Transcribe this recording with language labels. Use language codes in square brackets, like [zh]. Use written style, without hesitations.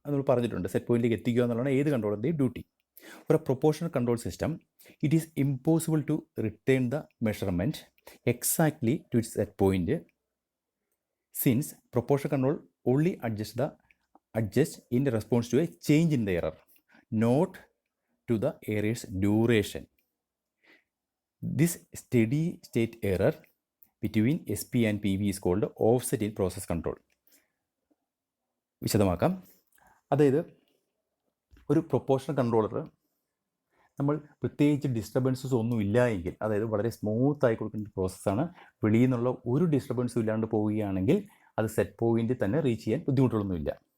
[ml] അത് നമ്മൾ പറഞ്ഞിട്ടുണ്ട്, സെറ്റ് പോയിന്റിലേക്ക് എത്തിക്കുക എന്നുള്ളതാണ് ഏത് കൺട്രോളറിൻ്റെയും duty. [en] For a proportional control system it is impossible to return the measurement exactly to its set point, since proportional control only adjust in response to a change in the error, not to the error's duration. This steady state error between SP and PB is called offset in process control. [ml] വിശദമാക്കാം. അതായത് ഒരു proportional controller നമ്മൾ പ്രത്യേകിച്ച് disturbances ഒന്നും ഇല്ല എങ്കിൽ, അതായത് വളരെ സ്മൂത്തായി കൊടുക്കുന്ന പ്രോസസ്സാണ്, വെളിയിൽ നിന്നുള്ള ഒരു ഡിസ്റ്റർബൻസും ഇല്ലാണ്ട് പോവുകയാണെങ്കിൽ അത് സെറ്റ് പോയിന്റിൽ തന്നെ റീച്ച് ചെയ്യാൻ ബുദ്ധിമുട്ടുകളൊന്നുമില്ല.